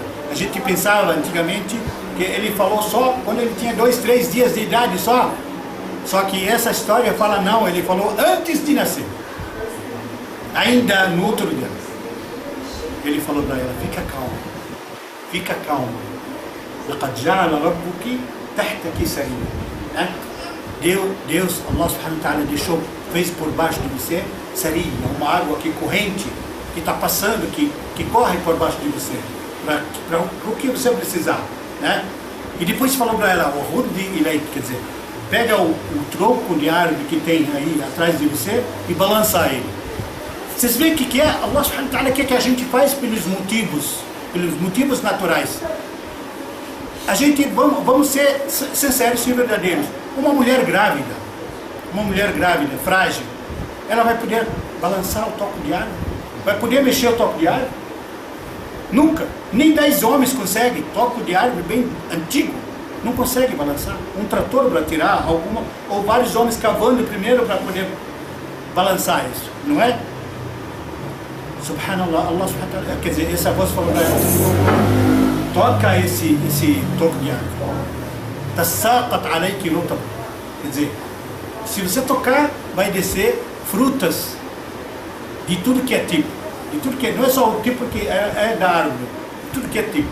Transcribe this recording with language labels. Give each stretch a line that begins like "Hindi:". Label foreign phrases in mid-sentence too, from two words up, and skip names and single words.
Portuguese: A gente pensava antigamente que ele falou só quando ele tinha 2, 3 dias de idade só. Só que essa história fala não, ele falou antes de nascer. Ainda no outro dia. Ele falou para ela, fica calma.
Arabic: لَقَدْ جَعَلَ رَبُّكِ تَحْتَكِ سَرِيًّا.
Portuguese: Deus,
Arabic: الله سبحانه وتعالى
Portuguese: fez por baixo de você saria, uma água que corrente, que está passando, que corre por baixo de você, para o que você precisar, né? E depois falou para ela, o
Arabic: هزي إليك,
Portuguese: quer dizer, pega o tronco de árvore que tem aí atrás de você e balança ele. Vocês veem o que é?
Arabic: الله سبحانه وتعالى
Portuguese: quer que a gente faz pelos motivos naturais. A gente, vamos ser sinceros e verdadeiros. Uma mulher grávida, frágil, ela vai poder balançar o toco de árvore? Vai poder mexer o toco de árvore? Nunca. Nem 10 homens conseguem. Toco de árvore bem antigo, não consegue balançar. Um trator para tirar, ou vários homens cavando primeiro para poder balançar isso, não é?
Arabic: سبحان الله، الله سبحانه وتعالى,
Portuguese: quer dizer, essa voz falou para ela, toca esse toco de árvore.
Arabic: تساقط عليك رطب.
Portuguese: Quer dizer, se você tocar, vai descer frutas de tudo que é tipo. De tudo que não é só o tipo que é da árvore, de tudo que é tipo.